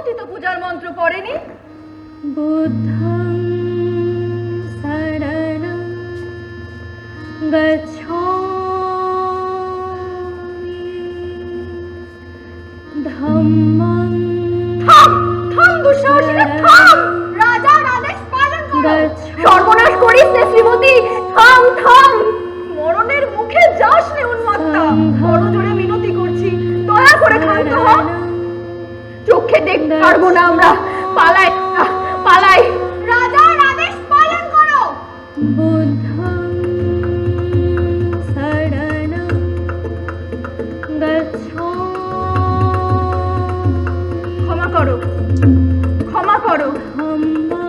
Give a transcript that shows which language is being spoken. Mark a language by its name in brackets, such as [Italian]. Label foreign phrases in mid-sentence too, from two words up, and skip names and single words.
[Bangla] পূজার মন্ত্র পড়েনি? [Pali] বুদ্ধং শরণং গচ্ছামি ধম্মং [Bangla] থাম থাম দুঃসাহসিকা থাম, রাজার আদেশ পালন করো। সর্বনাশ করিস নে শ্রীমতী, থাম থাম, মরণের মুখে যাস নে উন্মত্তা। বড় জোরে মিনতি করছি, দয়া করে ক্ষান্ত হ। চোখে দেখতে পারবো না আমরা, পালাই পালাই। রাজার আদেশ পালন করো। [Pali] বুদ্ধং শরণং গচ্ছামি [Bangla] ক্ষমা করো, ক্ষমা করো, [Pali] ধম্মং